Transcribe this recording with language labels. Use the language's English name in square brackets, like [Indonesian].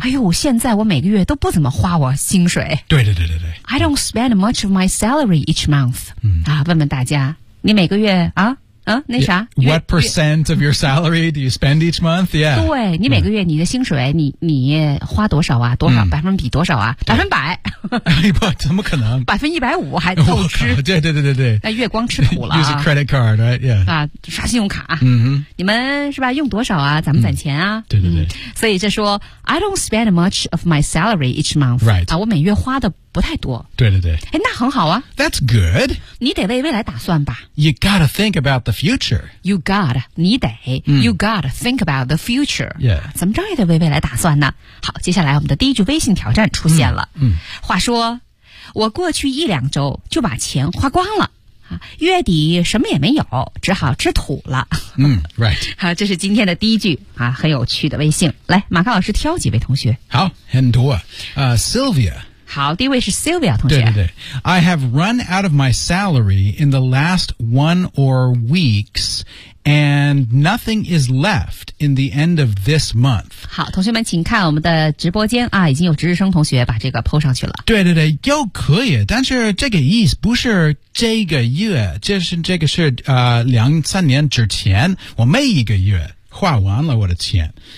[Chinese] 哎呦现在我每个月都不怎么花我薪水对对对对对 [English] I don't spend much of my salary each month、 mm-hmm. [Chinese] 啊问问大家你每个月啊那啥 [English] What percent of your salary do you spend each month? Yeah. [Chinese] 对，你每个月你的薪水你花多少啊？多少百分比多少啊？百分百。不，怎么可能？ 100%还透支。对。那月光吃苦了。 [English] Use a credit card, right? Yeah. [Chinese] 啊，刷信用卡。嗯哼。你们是吧？用多少啊？咱们攒钱啊。对。所以这说 [English] ,I don't spend much of my salary each month. Right. [Chinese] 啊，我每月花的不太多。对。哎，那很好啊。 [English] That's good. [Chinese] 你得为未来打算吧。 [English] You gotta think about the future. You gotta, [Chinese] 你得。 [English] You gotta think about the future. Yeah. [Chinese] 怎么着也得为未来打算呢。好，接下来我们的第一句微信挑战出现了。话说，我过去一两周就把钱花光了。月底什么也没有，只好吃土了。 [English] Right. [Chinese] 好，这是今天的第一句啊，很有趣的微信。来，马克老师挑几位同学。好，很多。Sylvia. 好，第一位是 Sylvia 同学。对。 [English] I have run out of my salary in the last one or weeks, and nothing is left in the end of this month. [Chinese] 好，同学们请看我们的直播间啊，已经有值日生同学把这个 po 上去了。对，又可以，但是这个意思不是这个月，这个是两三年之前，我每一个月花完了我的钱。